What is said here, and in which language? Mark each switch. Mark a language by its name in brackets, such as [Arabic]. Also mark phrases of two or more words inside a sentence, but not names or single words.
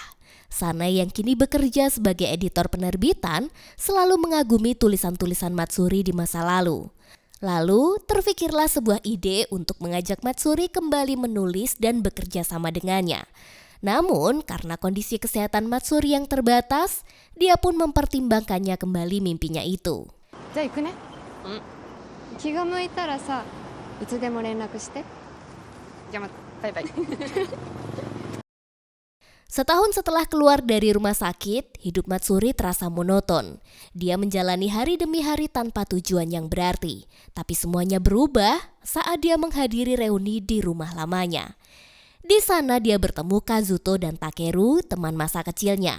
[Indonesian] Sanae yang kini bekerja sebagai editor penerbitan selalu mengagumi tulisan-tulisan Matsuri di masa lalu. Lalu terfikirlah sebuah ide untuk mengajak Matsuri kembali menulis dan bekerja sama dengannya. Namun karena kondisi kesehatan Matsuri yang terbatas, dia pun mempertimbangkannya kembali mimpinya itu. [Japanese] じゃあ行くね。気が向いたらさ、いつでも連絡して。じゃあまた、バイバイ。 [Indonesian] Setahun setelah keluar dari rumah sakit, hidup Matsuri terasa monoton. Dia menjalani hari demi hari tanpa tujuan yang berarti. Tapi semuanya berubah saat dia menghadiri reuni di rumah lamanya. Di sana dia bertemu Kazuto dan Takeru, teman masa kecilnya.